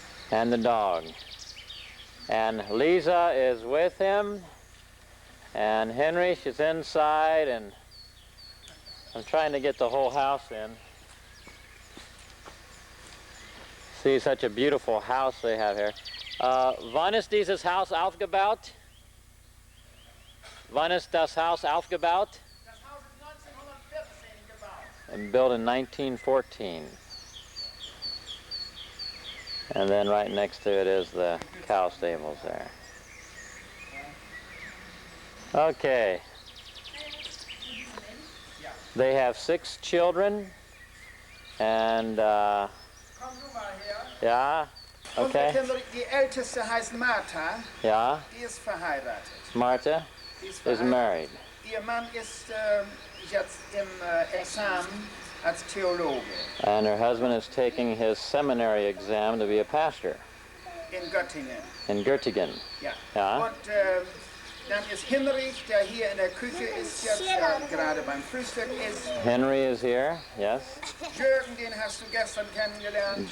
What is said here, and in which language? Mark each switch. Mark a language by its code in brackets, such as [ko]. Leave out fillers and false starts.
[en] And the dog. And Lisa is with him, and Henrich is inside, and I'm trying to get the whole house in. See such a beautiful house they have here. [de] Wann ist dieses Haus aufgebaut? Wann ist das Haus aufgebaut? Das Haus ist 1914 gebaut. [en] And built in 1914. And then right next to it is the cow stables there. Okay. They have 6 children, and yeah, okay. [de] Die älteste heißt Martha. [en] Yeah. [de] Die ist verheiratet. [en] Martha is married. [de] Ihr Mann ist jetzt im Examen als Theologe. [en] And her husband is taking his seminary exam to be a pastor. [de] In Göttingen. In Göttingen. Ja. Ja. Und dann ist Hinrich, der hier in der Küche ist, jetzt gerade beim Frühstück ist. [en] Henry is here, yes. [de] Jürgen, den hast du gestern kennengelernt.